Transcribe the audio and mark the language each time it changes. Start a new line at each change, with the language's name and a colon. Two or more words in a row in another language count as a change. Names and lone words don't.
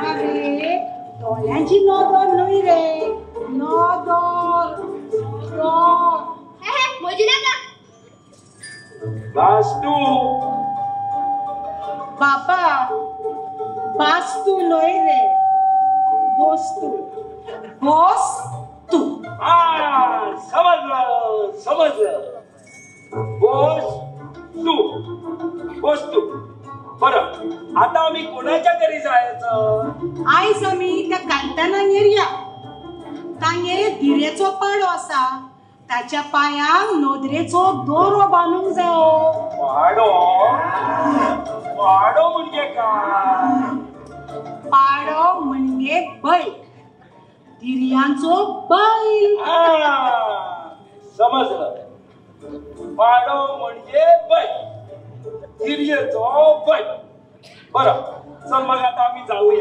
Konkani: अरे दोळ्यांची नदर न्हय रे नदर म्हजी नाका वास्तू बाबा वास्तू न्हय रे वस्तू वस्तू
Marathi: समजलं वस्तू बरं आता आम्ही कोणाच्या घरी जायचं
Konkani: आयज आमी त्या कांताना येरया तांगे धिरेचो पाडो आसा त्याच्या पायांक नोदरेचो दोरो बांदूंक जायो.
Marathi: पाडो पाडो म्हणजे काय? पाडो म्हणजे बैल, तिर्यांचो बैल. समजलं. पाडो म्हणजे बैल, तिर्येचो बैल. बरं चल मग आता आम्ही जाऊया.